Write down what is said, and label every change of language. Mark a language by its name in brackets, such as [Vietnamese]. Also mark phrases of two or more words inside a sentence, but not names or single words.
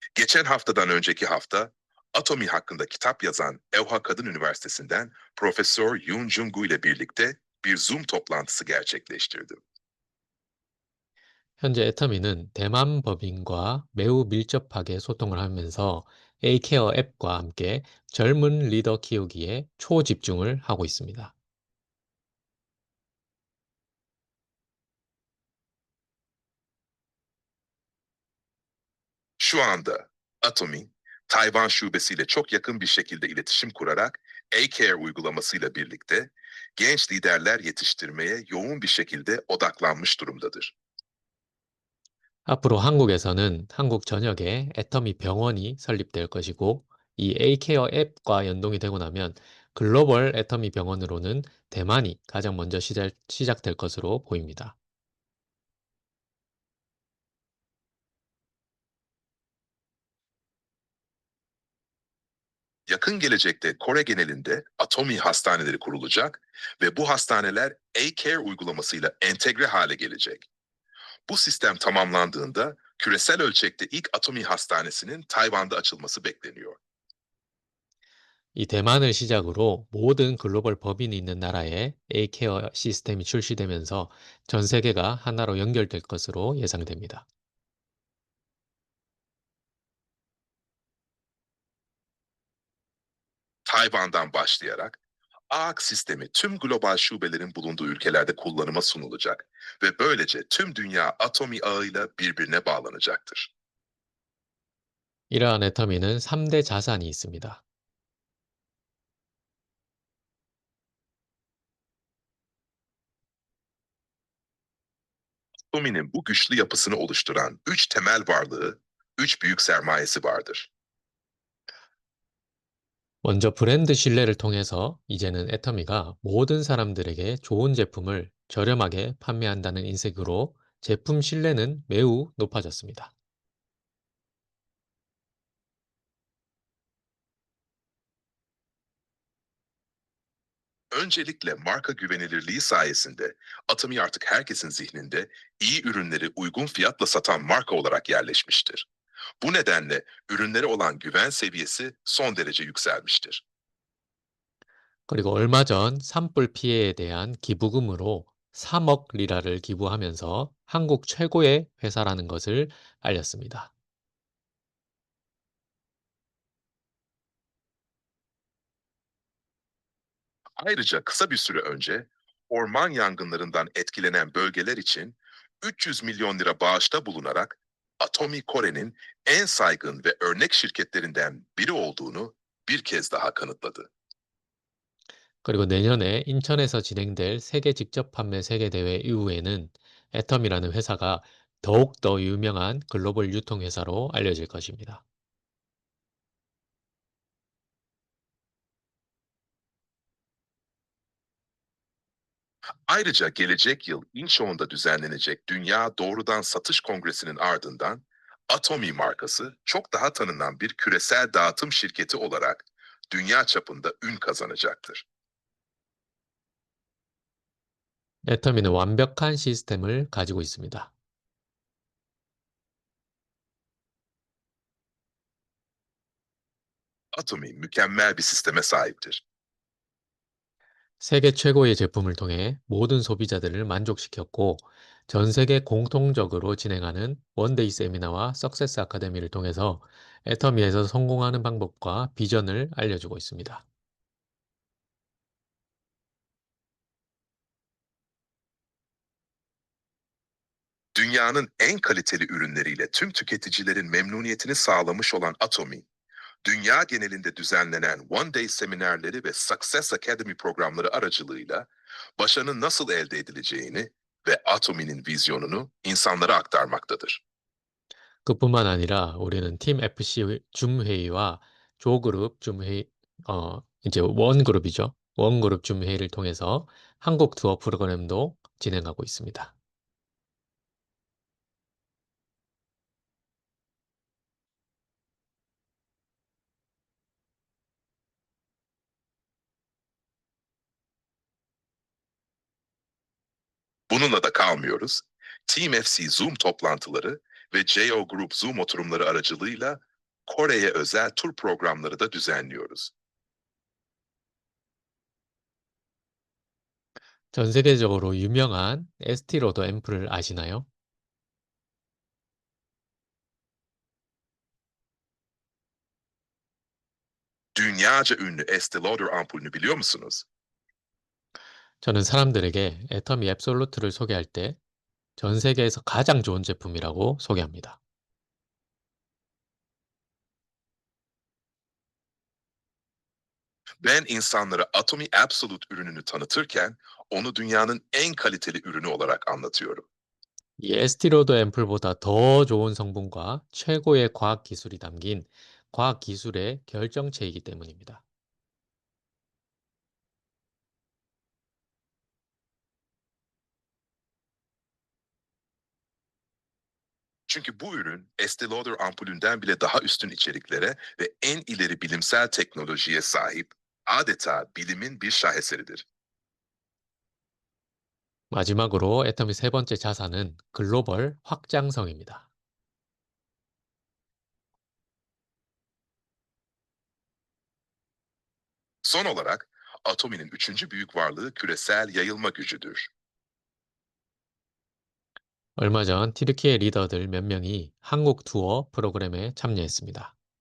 [Turkish] Geçen haftadan önceki hafta Atomi hakkında kitap yazan Ewha Kadın Üniversitesi'nden Profesör Yoon Jung-gu ile birlikte bir Zoom toplantısı gerçekleştirdim. [Korean] 현재 애터미는 대만 법인과 매우 밀접하게 소통을 하면서 A케어 앱과 함께 젊은 리더 키우기에 초집중을 하고 있습니다. [Turkish] Şu anda Atomi, Tayvan şubesiyle çok yakın bir şekilde iletişim kurarak A-Care uygulamasıyla birlikte genç liderler yetiştirmeye yoğun bir şekilde odaklanmış durumdadır. [Korean] 앞으로 한국에서는 한국 전역에 애터미 병원이 설립될 것이고, 이 A케어 앱과 연동이 되고 나면 글로벌 애터미 병원으로는 대만이 가장 먼저 시작될 것으로 보입니다. [Turkish] Yakın gelecekte Kore genelinde Atomi hastaneleri kurulacak ve bu hastaneler A-Care uygulamasıyla entegre hale gelecek. Bu sistem tamamlandığında küresel ölçekte ilk Atomi hastanesinin Tayvan'da açılması bekleniyor. [Korean] 이 대만을 시작으로 모든 글로벌 법인이 있는 나라에 A케어 시스템이 출시되면서 전 세계가 하나로 연결될 것으로 예상됩니다. [Turkish] Tayvan'dan başlayarak AAK sistemi tüm global şubelerin bulunduğu ülkelerde kullanıma sunulacak ve böylece tüm dünya Atomi ağıyla birbirine bağlanacaktır. [Korean] 이러한 애터미는 3대 자산이 있습니다. [Turkish] Atomi'nin bu güçlü yapısını oluşturan üç temel varlığı, üç büyük sermayesi vardır. [Korean] 먼저 브랜드 신뢰를 통해서 이제는 애터미가 모든 사람들에게 좋은 제품을 저렴하게 판매한다는 인식으로 제품 신뢰는 매우 높아졌습니다. [Turkish] Öncelikle marka güvenilirliği sayesinde Atomi artık herkesin zihninde iyi ürünleri uygun fiyatla satan marka olarak yerleşmiştir. Bu nedenle ürünlere olan güven seviyesi son derece yükselmiştir. [Korean] 그리고 얼마 전 산불 피해에 대한 기부금으로 3억 리라를 기부하면서 한국 최고의 회사라는 것을 알렸습니다. [Turkish] Ayrıca kısa bir süre önce orman yangınlarından etkilenen bölgeler için 300 milyon lira bağışta bulunarak Atomi Kore'nin en saygın ve örnek şirketlerinden biri olduğunu bir kez daha kanıtladı. [Korean] 그리고 내년에 인천에서 진행될 세계 직접 판매 세계대회 이후에는 애텀이라는 회사가 더욱더 유명한 글로벌 유통회사로 알려질 것입니다. [Turkish] Ayrıca gelecek yıl Incheon'da düzenlenecek Dünya Doğrudan Satış Kongresi'nin ardından Atomi markası çok daha tanınan bir küresel dağıtım şirketi olarak dünya çapında ün kazanacaktır. [Korean] 애터미는 완벽한 시스템을 가지고 있습니다. [Turkish] Atomi mükemmel bir sisteme sahiptir. [Korean] 세계 최고의 제품을 통해 모든 소비자들을 만족시켰고, 전 세계 공통적으로 진행하는 원데이 세미나와 석세스 아카데미를 통해서 애터미에서 성공하는 방법과 비전을 알려주고 있습니다. [Turkish] Dünyanın en kaliteli ürünleriyle tüm tüketicilerin memnuniyetini sağlamış olan Atomi, dünya genelinde düzenlenen One Day seminerleri ve Success Academy programları aracılığıyla başarının nasıl elde edileceğini ve Atomi'nin vizyonunu insanlara aktarmaktadır. [Korean] 그뿐만 아니라 우리는 팀 FC 줌 회의와 조그룹 줌 회의, 이제 원그룹이죠. 원그룹 줌 회의를 통해서 한국 투어 프로그램도 진행하고 있습니다. [Turkish] Bununla da kalmıyoruz. Team FC Zoom toplantıları ve JO Group Zoom oturumları aracılığıyla Kore'ye özel tur programları da düzenliyoruz. [Korean] 전 세계적으로 유명한 에스티로더 앰플을 아시나요? [Turkish] Dünyaca ünlü Estée Lauder ampulünü biliyor musunuz? [Korean] 저는 사람들에게 애터미 앱솔루트를 소개할 때 전 세계에서 가장 좋은 제품이라고 소개합니다. [Turkish] Ben insanlara Atomy Absolute ürününü tanıtırken onu dünyanın en kaliteli ürünü olarak anlatıyorum. [Korean] 이 에스티로더 앰플보다 더 좋은 성분과 최고의 과학 기술이 담긴 과학 기술의 결정체이기 때문입니다. [Turkish] Çünkü bu ürün Estée Lauder ampulünden bile daha üstün içeriklere ve en ileri bilimsel teknolojiye sahip, adeta bilimin bir şaheseridir. [Korean] 마지막으로 애터미 세 번째 자산은 글로벌 확장성입니다. [Turkish] Son olarak Atomy'nin üçüncü büyük varlığı küresel yayılma gücüdür. [Korean] 얼마 전 티르키예 리더들 몇 명이 한국 투어 프로그램에 참여했습니다.